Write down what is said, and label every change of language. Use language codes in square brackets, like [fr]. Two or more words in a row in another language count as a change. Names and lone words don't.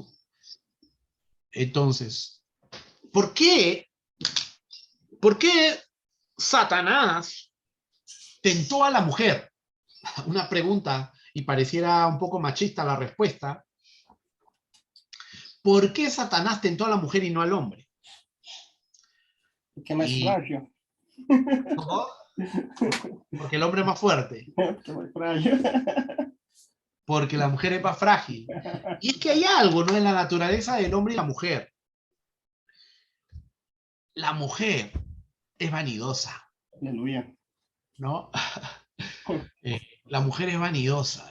[es] Entonces, ¿por qué Satanás tentó a la mujer? Una pregunta, y pareciera un poco machista la respuesta. ¿Por qué Satanás tentó a la mujer y no al hombre? [pt] Porque é mais [es] Y, [pt] frágil. [es] ¿cómo? Porque el hombre es más fuerte. [pt] Porque é mais frágil. [es] Porque la mujer es más frágil. Y es que hay algo, ¿no?, en la naturaleza del hombre y la mujer. La mujer es vanidosa, [pt] Aleluia. [es] ¿no? La mujer es vanidosa.